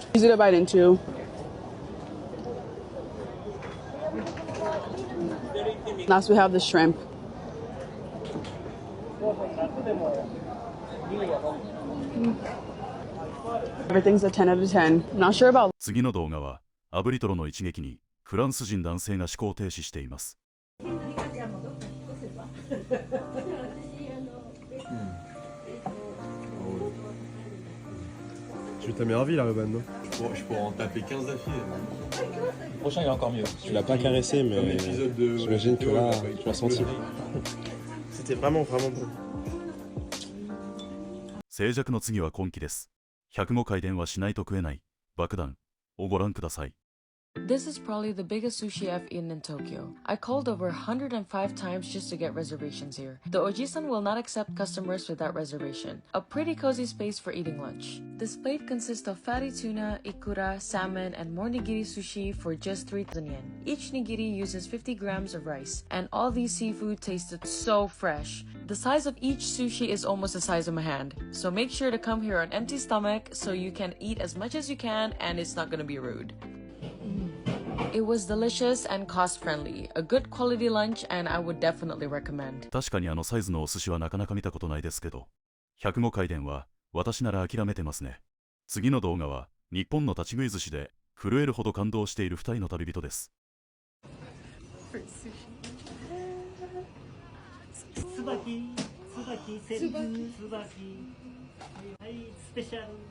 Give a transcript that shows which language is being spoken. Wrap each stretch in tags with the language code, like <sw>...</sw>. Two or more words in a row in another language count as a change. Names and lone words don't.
<en>Easy to bite into. Last we have the shrimp. Everything's a 10 out of 10. Not sure about.</en> <ja>次の動画は炙りトロの一撃にフランス人男性が思考停止しています。</ja> <fr>Tu t'as mis envie la Reban, non? Bon, je pourrais en taper 15 d'affilée. Le prochain il est encore mieux. Tu l'as pas caressé, mais j'imagine que là, tu l'as senti. C'était vraiment bon.</fr> <ja>静寂の次は根気です。105回電話しないと食えない爆弾をご覧ください。</ja> <en>This is probably the biggest sushi I've eaten in Tokyo. I called over 105 times just to get reservations here. The Ojisan will not accept customers without reservation. A pretty cozy space for eating lunch. This plate consists of fatty tuna, ikura, salmon, and more nigiri sushi for just 3,000 yen. Each nigiri uses 50 grams of rice, and all these seafood tasted so fresh. The size of each sushi is almost the size of my hand, so make sure to come here on empty stomach so you can eat as much as you can and it's not gonna be rude. It was delicious and cost-friendly. A good quality lunch and I would definitely recommend.</en> <ja>確かにあのサイズのお寿司はなかなか見たことないですけど、105回電話、私なら諦めてますね。次の動画は日本の立ち食い寿司で震えるほど感動している2人の旅人です。スペシャル。</ja>